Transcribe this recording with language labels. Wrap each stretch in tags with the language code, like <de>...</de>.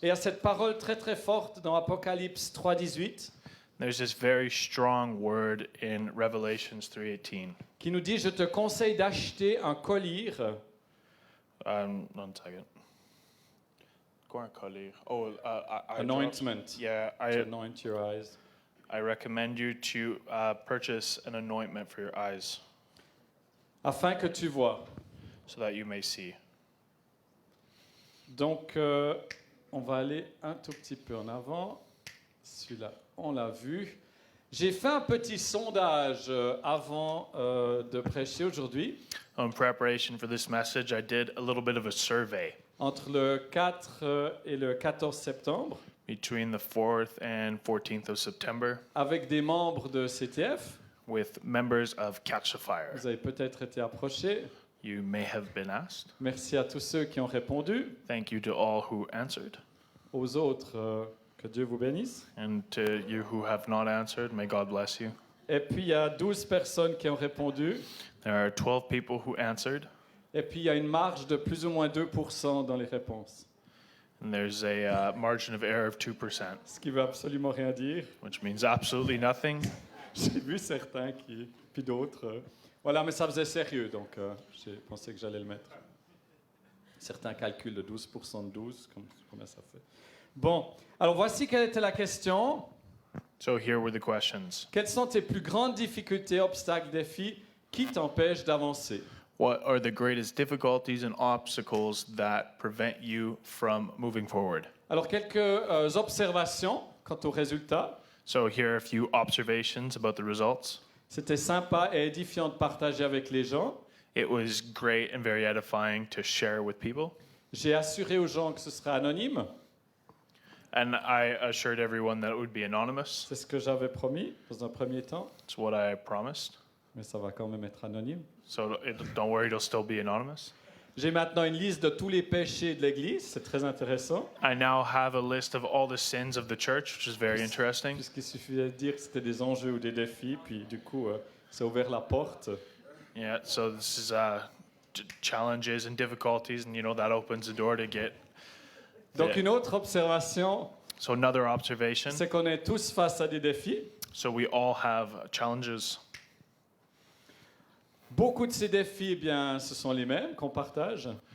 <fr>Et il y a cette parole très très forte dans Apocalypse 3:18</fr> <en>There's this very strong word in Revelations 3:18.</en> <fr>qui nous dit « Je te conseille d'acheter un collier</fr> <en>One second. Oh, anointment Yeah, to anoint your eyes. I recommend you to purchase an anointment for your eyes</en> <fr>afin que tu vois.</fr> <en>so that you may see. »</en> <fr>Donc, on va aller un tout petit peu en avant. Celui-là, on l'a vu. J'ai fait un petit sondage avant de prêcher aujourd'hui.</fr> <en>In preparation for this message, I did a little bit of a survey</en> <fr>Entre le 4 et le 14 septembre,</fr> <en>between the 4th and 14th of September</en> <fr>avec des membres de CTF.</fr> <en>with members of Catch the Fire.</en> <fr>Vous avez peut-être été approchés.</fr> <en>You may have been asked.</en> <fr>Merci à tous ceux qui ont répondu.</fr> <en>Thank you to all who answered.</en> <fr>Aux autres, que Dieu vous bénisse.</fr> <en>And to you who have not answered, may God bless you.</en> <fr>Et puis, il y a 12 personnes qui ont répondu.</fr> <en>There are 12 people who answered,</en> <fr>Et puis, il y a une marge de plus ou moins 2% dans les réponses.</fr> <en>and there's a margin of error of 2%,</en> <fr>Ce qui veut absolument rien dire.</fr> <en>which means absolutely nothing.</en> <fr>J'ai vu certains qui... Puis d'autres. Voilà, mais ça faisait sérieux, donc j'ai pensé que j'allais le mettre. Certains calculent de 12% de 12, combien ça fait. Bon, alors voici quelle était la question.</fr> <en>So here were the questions.</en> <fr>Quelles sont tes plus grandes difficultés, obstacles, défis qui t'empêchent d'avancer?</fr> <en>What are the greatest difficulties and obstacles that prevent you from moving forward?</en> <fr>Alors, quelques observations quant aux résultats.</fr> <en>So here are a few observations about the results.</en> <fr>C'était sympa et édifiant de partager avec les gens.</fr> <en>It was great and very edifying to share with people.</en> <fr>J'ai assuré aux gens que ce serait anonyme.</fr> <en>And I assured everyone that it would be anonymous.</en> <fr>C'est ce que j'avais promis dans un premier temps,</fr> <en>It's what I promised.</en> <fr>mais ça va quand même être anonyme.</fr> <en>So don't worry, it'll still be anonymous.</en> <fr>J'ai maintenant une liste de tous les péchés de l'Église, c'est très intéressant,</fr> <en>I now have a list of all the sins of the church, which is very interesting.</en> <fr>puisqu'il suffisait de dire que c'était des enjeux ou des défis, puis du coup, ça a ouvert la porte.</fr> <en>Yeah, so this is challenges and difficulties, and that opens the door to get.</en> <fr>Donc</fr> <en>Yeah.</en> <fr>une autre observation,</fr> <en>So another observation.</en> <fr>c'est qu'on est tous face à des défis.</fr> <en>So we all have challenges.</en> <fr>Beaucoup de ces défis, eh bien, ce sont les mêmes qu'on partage.</fr>